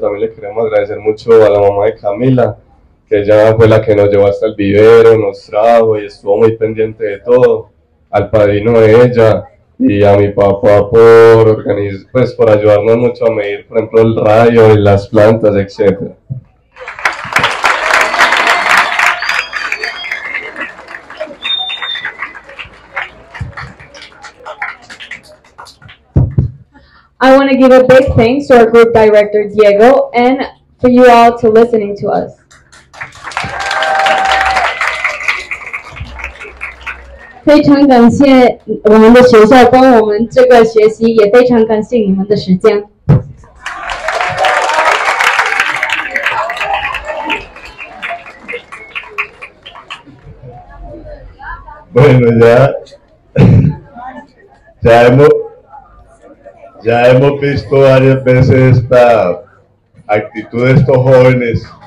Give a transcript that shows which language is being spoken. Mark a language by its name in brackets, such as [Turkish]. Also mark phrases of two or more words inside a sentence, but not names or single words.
[Spanish] También le queremos agradecer mucho a la mamá de Camila, que ella fue la que nos llevó hasta el vivero, nos trajo y estuvo muy pendiente de todo, al padrino de ella y a mi papá por ayudarnos mucho a medir, por ejemplo, el radio y las plantas, etc. [English] I want to give a big thanks to our group director, Diego, and for you all to listening to us. [Chinese] 非常感谢我们的学校帮我们这个学习，也非常感谢你们的时间。 [Spanish] Bueno, ya hemos visto varias veces esta actitud de estos jóvenes.